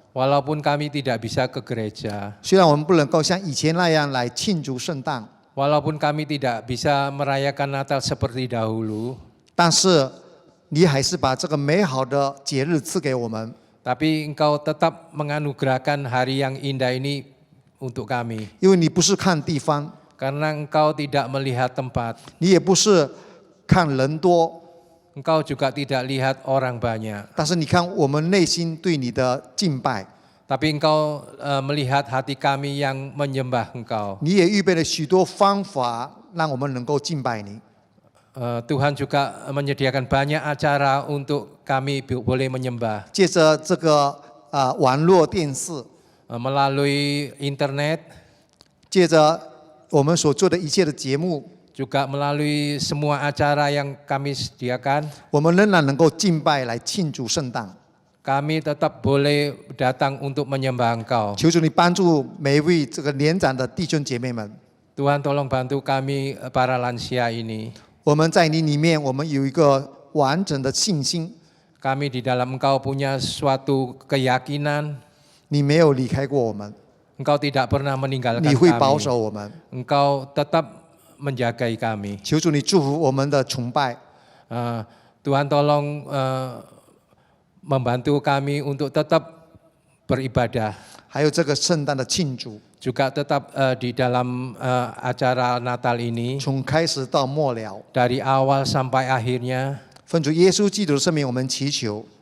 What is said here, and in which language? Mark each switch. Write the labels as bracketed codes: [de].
[id] Walaupun kami tidak bisa ke gereja, [zh] 虽然我们不能够像以前那样来庆祝圣诞， [id] walaupun kami tidak bisa merayakan Natal seperti dahulu, [zh] 但是你还是把这个美好的节日赐给我们， [id] tapi Engkau tetap menganugerahkan hari yang indah ini untuk kami. [zh] 因为你不是看地方， [id] Karena Engkau tidak melihat tempat, [zh] 你也不是看人多， [id] Engkau juga tidak lihat orang banyak, [zh] 但是你看我们内心对你的敬拜， [id] tapi Engkau melihat hati kami yang menyembah Engkau. [zh] 你也预备了许多方法让我们能够敬拜你。 [id] Tuhan juga menyediakan banyak acara untuk kami boleh menyembah. [zh] 借着这个网络电视， [id] Melalui internet, [zh] 借着我们所做的一切的节目， [id] juga melalui semua acara yang kami sediakan, [zh] 我们仍然能够敬拜来庆祝圣诞。 [id] kami tetap boleh datang untuk menyembah Engkau. [zh] 求主你帮助每一位这个年长的弟兄姐妹们， [id] Tuhan tolong bantu kami para lansia ini. [zh] 我们在你里面，我们有一个完整的信心， [id] Kami di dalam Engkau punya suatu keyakinan, [zh] 你没有离开过我们， [id] Engkau tidak pernah meninggalkan [zh] 你会保 [id] kami. [zh] 守我们。 [id] Engkau tetap menjagai kami. [zh] 求主你祝福我们的崇拜， [id] Tuhan tolong membantu kami untuk tetap beribadah, [zh] 还有这个圣诞的庆祝， [id] juga tetap di dalam acara Natal ini [zh] 从开始到末了， [id] dari awal sampai akhirnya. [zh] 奉主耶稣基督的圣名，我们祈求，